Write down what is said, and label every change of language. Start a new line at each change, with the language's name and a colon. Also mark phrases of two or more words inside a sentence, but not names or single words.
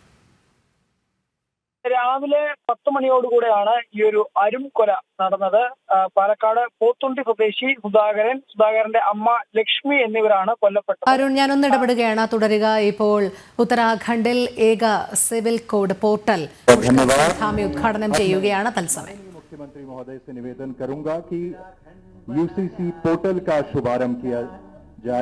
Malayalam: രാവിലെ 10 മണിയോടുകൂടെയാണ് ഈ ഒരു അരും കൊല നടന്നത്. പാലക്കാട് പോത്തുണ്ടി സ്വദേശി സുധാകരന്റെ അമ്മ ലക്ഷ്മി എന്നിവരാണ് കൊല്ലപ്പെട്ടത്. അരുൺ, ഞാനൊന്ന് ഇടപെടുകയാണ്, തുടരുക. ഇപ്പോൾ ഉത്തരാഖണ്ഡിൽ ഏക സിവിൽ കോഡ് പോർട്ടൽ ഉദ്ഘാടനം ചെയ്യുകയാണ് തത്സമയം.
Hindi: मुख्यमंत्री महोदय से निवेदन करूंगा कि
English: UCC portal
Hindi: का शुभारंभ किया जाए.